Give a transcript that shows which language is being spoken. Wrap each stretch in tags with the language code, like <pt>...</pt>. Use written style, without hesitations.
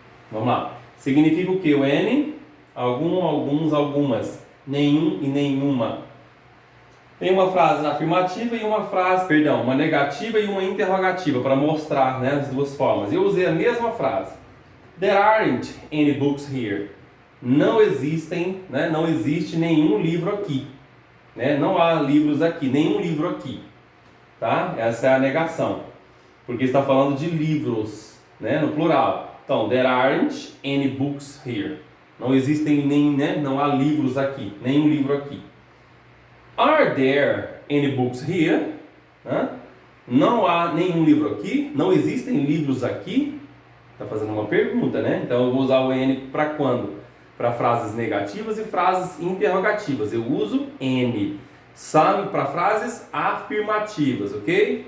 <pt>Vamos lá. Significa o quê? O N? Algum, alguns, algumas. Nenhum e nenhuma. Tem uma frase afirmativa e uma negativa e uma interrogativa para mostrar, né, as duas formas. Eu usei a mesma frase.</pt> <en>There aren't any books here.</en> <pt>Não existem, né, não existe nenhum livro aqui. Né? Não há livros aqui, nenhum livro aqui. Tá? Essa é a negação. Porque está falando de livros, né, no plural. Então,</pt> <en>there aren't any books here.</en> <pt>Não existem não há livros aqui, nenhum livro aqui.</pt> <en>Are there any books here?</en> <pt>Não há nenhum livro aqui? Não existem livros aqui? Está fazendo uma pergunta, né? Então eu vou usar o N para quando? Para frases negativas e frases interrogativas. Eu uso N. Some para frases afirmativas, ok?</pt>